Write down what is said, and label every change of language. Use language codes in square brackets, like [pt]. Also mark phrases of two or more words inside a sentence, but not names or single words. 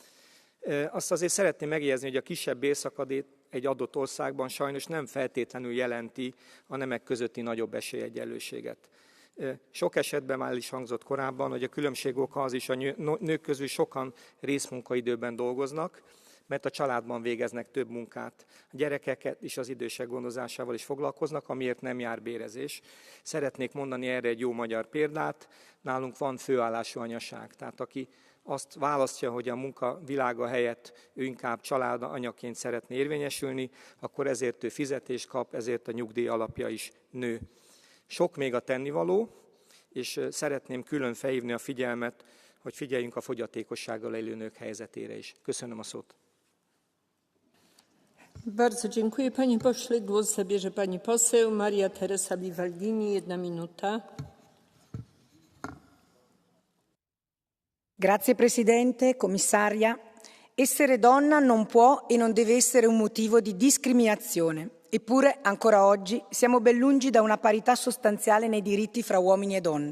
[hu] Azt azért szeretném megjegyezni, hogy a kisebb bérszakadék egy adott országban sajnos nem feltétlenül jelenti a nemek közötti nagyobb esélyegyenlőséget. Sok esetben már is hangzott korábban, hogy a különbség oka az is, a nők közül sokan részmunkaidőben dolgoznak, mert a családban végeznek több munkát. A gyerekeket is az idősek gondozásával is foglalkoznak, amiért nem jár bérezés. Szeretnék mondani erre egy jó magyar példát. Nálunk van főállású anyaság, tehát aki azt választja, hogy a munka világa helyett ő inkább családanyaként szeretné érvényesülni, akkor ezért ő fizetést kap, ezért a nyugdíj alapja is nő. Sok még a tennivaló, és szeretném külön felhívni a figyelmet, hogy figyeljünk a fogyatékossággal élő nők helyzetére is. Köszönöm a szót. [pl] Bardzo dziękuję. Panie pośle, głos zabierze pani poseł Maria Teresa Bivaldini. 1 minuta. [it] Grazie Presidente, Commissaria. Essere donna non può e non deve essere un motivo di discriminazione. Eppure, ancora oggi, siamo ben lungi da una parità sostanziale nei diritti fra uomini e donne.